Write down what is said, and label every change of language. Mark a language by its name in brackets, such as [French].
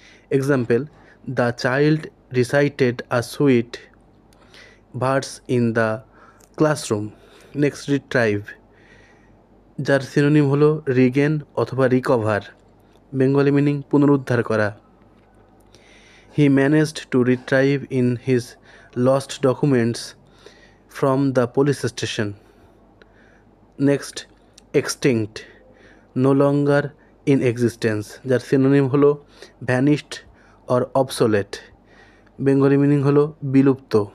[English] Example, the child recited a sweet verse in the classroom. [Bangla] Next, retrieve, যার synonym হলো regain অথবা recover, Bengali meaning পুনরুদ্ধার করা। [English] He managed to retrieve in his lost documents from the police station. Next, extinct, no longer in existence, [Bangla] যার synonym হলো vanished or obsolete, Bengali meaning হলো বিলুপ্ত।